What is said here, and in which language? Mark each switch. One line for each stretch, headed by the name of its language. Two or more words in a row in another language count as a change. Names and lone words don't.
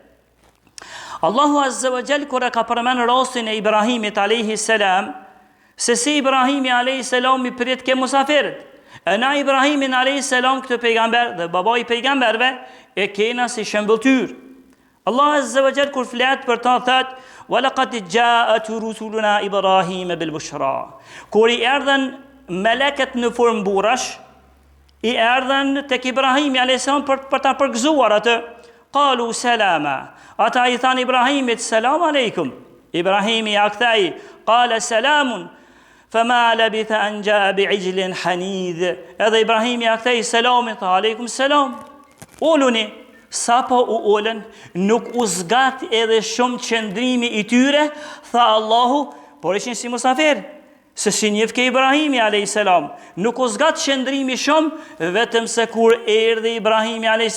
Albanian: Allahu
Arabic: عز وجل
Albanian: kur e ka përmend rastin e Ibrahimit
Arabic: عليه السلام,
Albanian: se si Ibrahimi
Arabic: عليه السلام
Albanian: i prit ke musafirët. E na Ibrahimin
Arabic: عليه السلام
Albanian: këtë pejgamber dhe baba i pejgamberve e kena si shembulltyr. Allah
Arabic: عز وجل
Albanian: kur flet për ta thot:
Arabic: "ولقد جاءت رسلنا إبراهيم بالبشرى."
Albanian: Kur i erdhen meleket në formë burrash, i erdhen tek Ibrahimi
Arabic: عليه السلام
Albanian: për ta përgëzuar atë.
Arabic: قالوا سلاما.
Albanian: Ata i than Ibrahimit:
Arabic: "سلام عليكم."
Albanian: Ibrahimi ja kthei:
Arabic: "قال سلام فما لبث أن جاء بعجل حنيذ.
Albanian: Edhe Ibrahimi ja kthei selamin, tha
Arabic: عليكم السلام.
Albanian: Uluni. Sa po u ulen, nuk u zgat edhe shumë qëndrimi i tyre, tha Allahu, por ishin si musafir. Se si njëf ke Ibrahimi a.s. Nuk u zgat qëndrimi shumë, vetëm se kur erdhi Ibrahimi a.s.